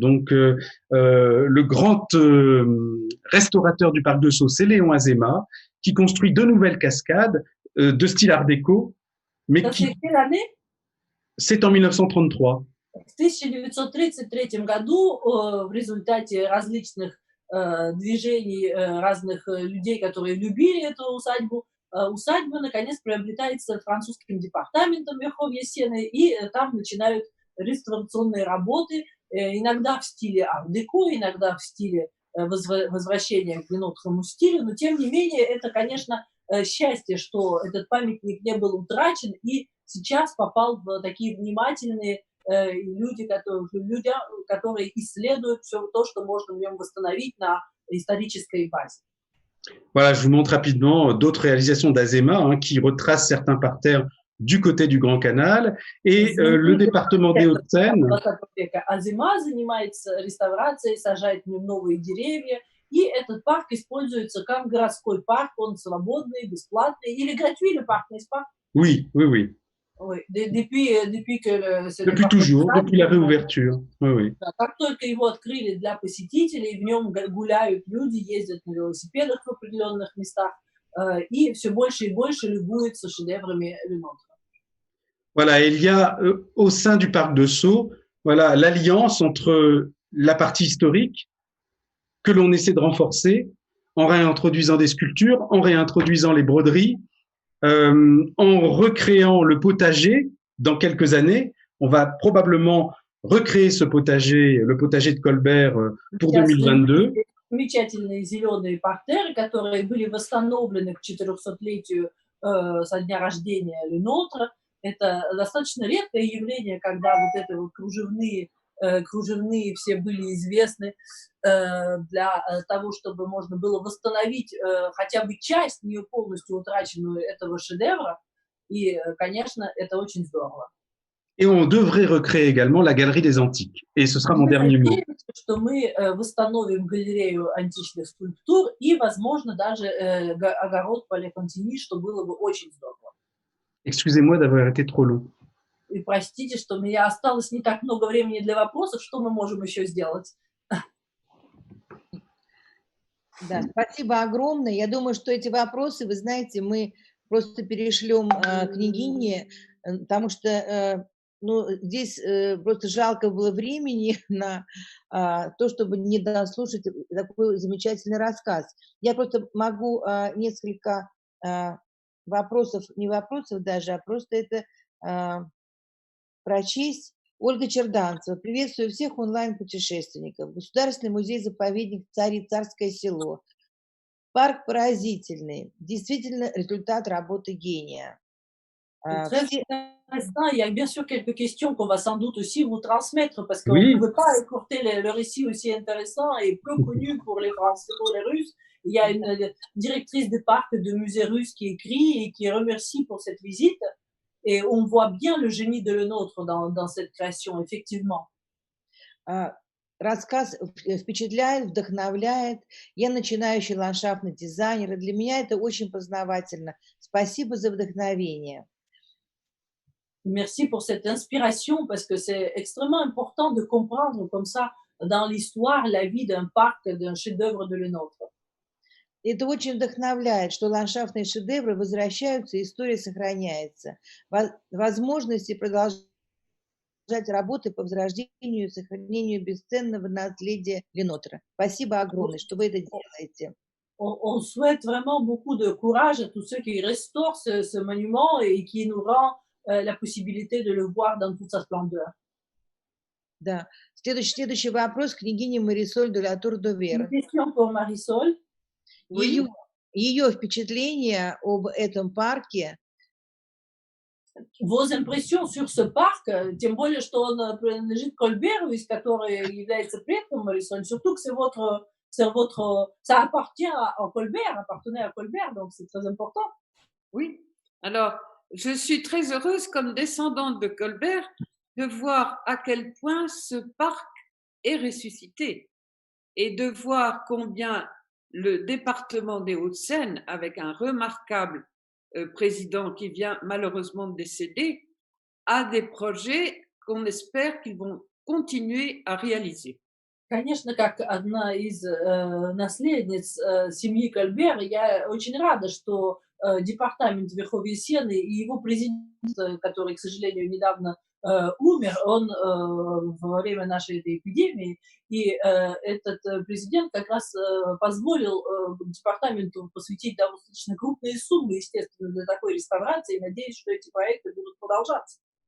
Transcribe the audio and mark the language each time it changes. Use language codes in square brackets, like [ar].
[fr] Donc, le grand restaurateur du parc de Sceaux, c'est Léon Azéma, qui construit deux nouvelles cascades de style art déco. Mais c'est quelle année? C'est en 1933. [ru] В 1933 году в результате различных движений разных людей, которые любили эту усадьбу, усадьба наконец приобретается французским департаментом Верховья Сены, и там начинают реставрационные работы, иногда в стиле ар-деко, иногда в стиле возвращения к ленотскому стилю, но тем не менее это, конечно, счастье, что этот памятник не был утрачен и сейчас попал в такие внимательные люди, которые исследуют все то, что можно в нем восстановить на исторической базе. [fr] Voilà, je vous montre rapidement d'autres réalisations d'Azéma qui retracent certains parterres du côté du Grand Canal et le département des Hauts-de-Seine. [ru] Азема занимается реставрацией, сажает в нем новые деревья, и этот парк используется как городской парк, он свободный, бесплатный, или [fr] gratuit le parc, n'est-ce pas? Oui, oui, oui. Oui, depuis toujours, depuis la réouverture. Oui, oui. [ru] Как только его открыли для посетителей, в нем гуляют люди, ездят на велосипедах в определенных местах, и все больше и больше любуются шедеврами Ленотра. [fr] Voilà, il y a au sein du parc de Sceaux, voilà, l'alliance entre la partie historique que l'on essaie de renforcer en réintroduisant des sculptures, en réintroduisant les broderies, en recréant le potager dans quelques années. On va probablement recréer ce potager, le potager de Colbert pour 2022. [ru] Замечательные зеленые партеры, которые были восстановлены к 400-летию со дня рождения Ленотра. Это достаточно редкое явление, когда вот это вот кружевные все были известны для того, чтобы можно было восстановить хотя бы часть, не полностью утраченную этого шедевра. И, конечно, это очень здорово. [fr] Et on devrait recréer également la galerie des antiques. Et ce sera mon dernier mot. [ru] Что мы восстановим галерею античных скульптур и, возможно, даже огород Пале-Контини, что было бы очень здорово. [fr] Excusez-moi d'avoir été trop long. [ru] И простите, что у меня осталось не так много времени для вопросов. Что мы можем еще сделать? Да, спасибо огромное. Я думаю, что эти вопросы, вы знаете, мы просто перешлем княгине, потому что здесь просто жалко было времени на то, чтобы не дослушать такой замечательный рассказ. Я просто могу несколько вопросов, не вопросов даже, а просто это прочесть. Ольга Черданцева. Приветствую всех онлайн-путешественников. Государственный музей-заповедник Царское село. Парк поразительный. Действительно результат работы гения. [fr] Il y a bien sûr quelques questions qu'on va sans doute aussi vous transmettre parce qu'on ne peut pas écourter le récit aussi intéressant et peu connu pour les Français, pour les Russes. Il y a une directrice de parc de musée russe qui écrit et qui remercie pour cette visite. Et on voit bien le génie de Ленотра dans cette création, effectivement. [ru] Рассказ впечатляет, вдохновляет. Я начинающий ландшафтный дизайнер, и для меня это очень познавательно. Спасибо за вдохновение. [fr] Merci pour cette inspiration, parce que c'est extrêmement important de comprendre comme ça, dans l'histoire, la vie d'un parc, d'un chef-d'œuvre de Ленотра. [ru] Это очень вдохновляет, что ландшафтные шедевры возвращаются, история сохраняется. Возможности продолжать продолжать работы по возрождению и сохранению бесценного наследия Ленотра. Спасибо огромное, что вы это делаете. [fr] On souhaite vraiment beaucoup de courage à tous ceux qui restaurent ce monument et qui nous rend la possibilité de le voir dans toute sa splendeur. [ru] Да. Следующий вопрос княгине Марисоль де ла [fr] Une [ru] Тур-де-Вер. [fr] question pour Marisol. Oui. [ru] Ее впечатления об этом парке. [fr] Vos impressions sur ce parc, [ru] тем более, что он принадлежит Кольберу, из который является предком Марисоль, [fr] surtout que ça appartient à Colbert, appartenait à Colbert, donc c'est très important. Oui. Alors, je suis très heureuse, comme descendante de Colbert, de voir à quel point ce parc est ressuscité et de voir combien le département des Hauts-de-Seine, avec un remarquable président qui vient malheureusement de décéder, a des projets qu'on espère qu'ils vont continuer à réaliser. [ru] Конечно, как одна из наследниц семьи Кольбер, я очень рада, что департамент Верховья Сены и его президент, который, к сожалению, недавно умер, он во время нашей этой эпидемии, и этот президент как раз позволил департаменту посвятить достаточно крупные суммы, естественно, для такой реставрации, и надеюсь, что эти проекты будут продолжаться.